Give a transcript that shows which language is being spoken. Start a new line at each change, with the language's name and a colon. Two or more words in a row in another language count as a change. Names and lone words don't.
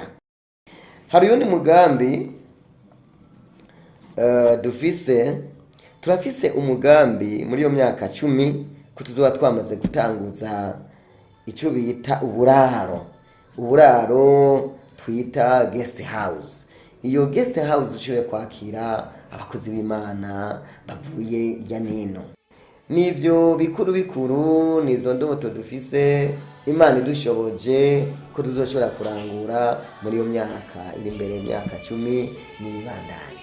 Rundi: Hari undi mugambi turafise umugambi muri iyo myaka 10 ko tuzoba twamaze gutanguza icyo bita uburaro twita
English: guest house.
Rundi: Iyo
English: guest house
Rundi: ishobora kwakira abakozi b'Imana bavuye irya nino. Nivyo bikuru nizo ndoto dufise, Imana idushoboje ko tuzoshobora kurangura muri iyo myaka iri imbere, imyaka 10 n'ibandanye.